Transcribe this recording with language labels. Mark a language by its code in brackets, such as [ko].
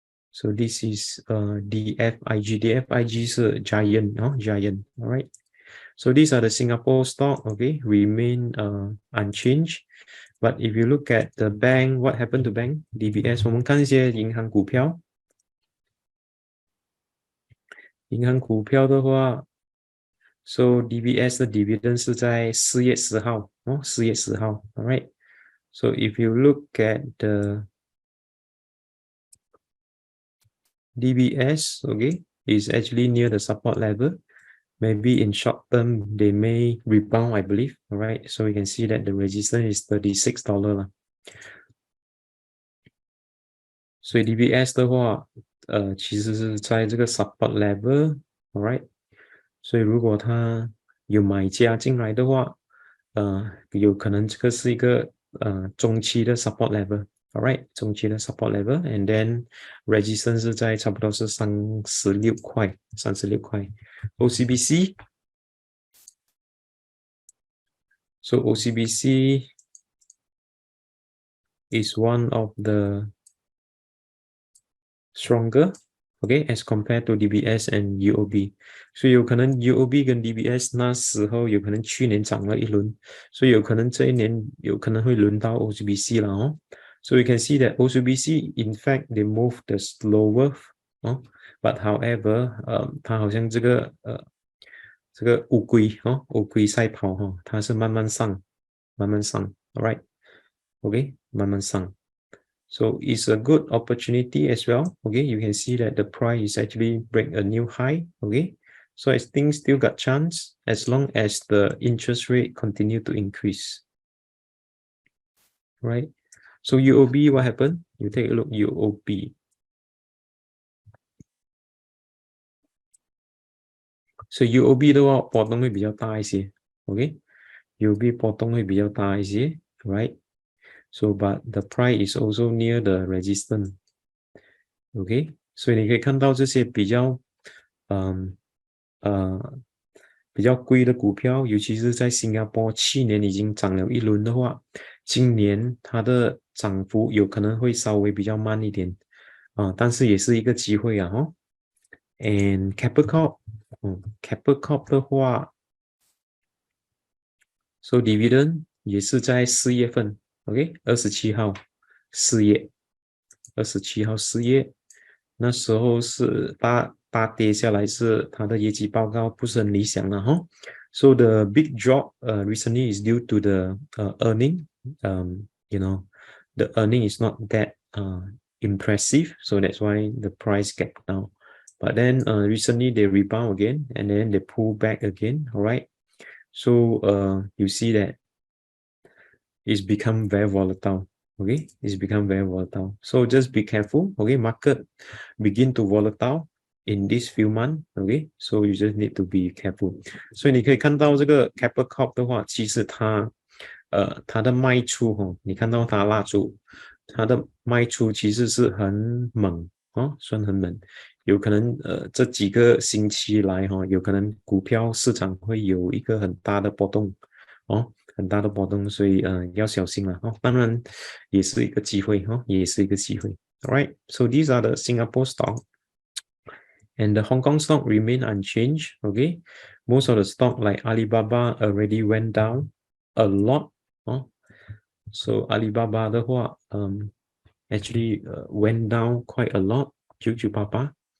[en] So this is DFIG. DFIG is a giant, giant, all right? So these are the Singapore stock, okay, remain unchanged. But if you look at the bank, what happened to bank? [zh] DBS, 我们看一些银行股票。银行股票的话 ，so DBS 的 dividend 是在4月10号，4月10号 ， [en] all right. So if you look at the DBS, okay, is actually near the support level. Maybe in short term, they may rebound, I believe. All right. So you can see that the resistance is $36啦。 [zh] 所以 DBS 的话，其实是在这个 support level，all right。所以如果它有买家进来的话，有可能这个是一个中期的 support level。All right， 中期的 support level， [en] and then [zh] resistance 是在差不多是36块，36块。 [en] OCBC，so OCBC is one of the stronger, okay, as compared to DBS and UOB. [zh] 所以有可能 UOB 跟 DBS 那时候有可能去年涨了一轮，所以有可能这一年有可能会轮到 OCBC 了哦。 [en] So you can see that OCBC, in fact, they move the slower, but however, [zh] 它好像这个乌龟乌龟赛跑它是慢慢上， [en] all right, okay, [zh] 慢慢上。 [en] So it's a good opportunity as well. Okay, you can see that the price is actually break a new high. Okay, so I think still got chance as long as the interest rate continue to increase. Right. So UOB, what happened? You take a look UOB. [zh] So UOB 的话波动会比较大一些。Okay, UOB 波动会比较大一些。 [en] Right. So but the price is also near the resistance. [zh] OK， 所以你可以看到这些比较比较贵的股票，尤其是在新加坡，去年已经涨了一轮的话，今年它的涨幅有可能会稍微比较慢一点但是也是一个机会啊哈。 [en] And [zh] Capital Corp 的话，so dividend 也是在4月份 ，OK， 27号4月，27号4月。那时候是大跌下来，是它的业绩报告不是很理想了哈。 [en] So the big drop recently is due to the earning. The earning is not that impressive, so that's why the price get down. But then recently they rebound again, and then they pull back again. All right. So you see that it's become very volatile. Okay, it's become very volatile. So just be careful. Okay, market begin to volatile in these few months. Okay, so you just need to be careful. [zh] 所以你可以看到这个 Capital Corp 的话，其实它的卖出你看到它蜡烛，它的卖出其实是很猛算很猛。有可能这几个星期来有可能股票市场会有一个很大的波动很大的波动，所以要小心了当然也是一个机会也是一个机会。 [en] Alright, so these are the Singapore stock, and the Hong Kong stock remain unchanged. Okay, most of the stock like Alibaba already went down a lot. So Alibaba [zh] 的话 [en] actually went down quite a lot. 998.